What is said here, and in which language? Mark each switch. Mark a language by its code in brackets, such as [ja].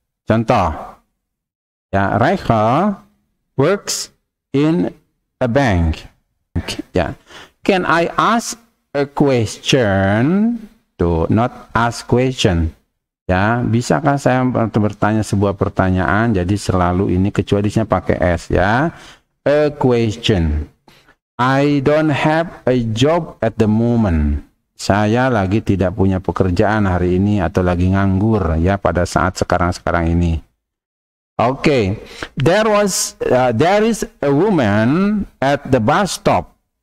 [id] Contoh, ya, [en] Rachel works in a bank. Ya, can I ask a question? Tuh, not ask question. [id] Ya, bisakah saya bertanya sebuah pertanyaan? Jadi selalu ini kecuali disini pakai s ya. [en] A question. I don't have a job at the moment. [id] Saya lagi tidak punya pekerjaan hari ini atau lagi nganggur ya pada saat sekarang ini. [en] Oke, there is a woman at the bus stop.